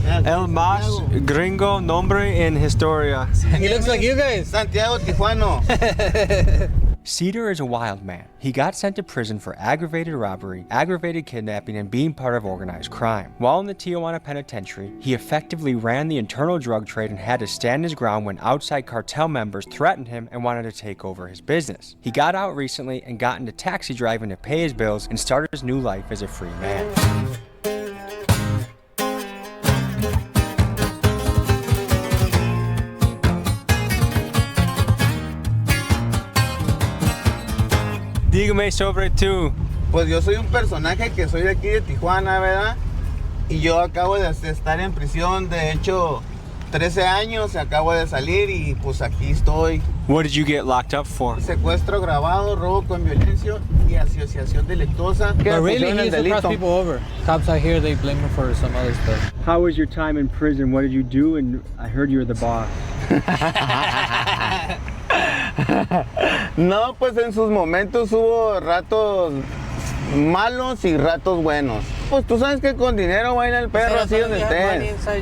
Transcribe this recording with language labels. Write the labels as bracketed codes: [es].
[es] El más gringo nombre en historia. [en] He looks like you guys. Santiago Tijuana. Cedar is a wild man. He got sent to prison for aggravated robbery, aggravated kidnapping, and being part of organized crime. While in the Tijuana Penitentiary, he effectively ran the internal drug trade and had to stand his ground when outside cartel members threatened him and wanted to take over his business. He got out recently and got into taxi driving to pay his bills and started his new life as a free man. [es] Dígame sobre tú. Pues yo soy un personaje que soy de aquí de Tijuana, ¿verdad? Y yo acabo de estar en prisión, de hecho, 13 años, acabo de salir y pues aquí estoy. [en] What did you get locked up for? [es] Secuestro agravado, robo con violencia y asociación delictuosa. [en] But really, he used to cross people over. Cops out here, they blame him for some other stuff. How was your time in prison? What did you do? And I heard you were the boss. [es] No, pues en sus momentos hubo ratos malos y ratos buenos. Pues tú sabes que con dinero baila el perro, así donde estés.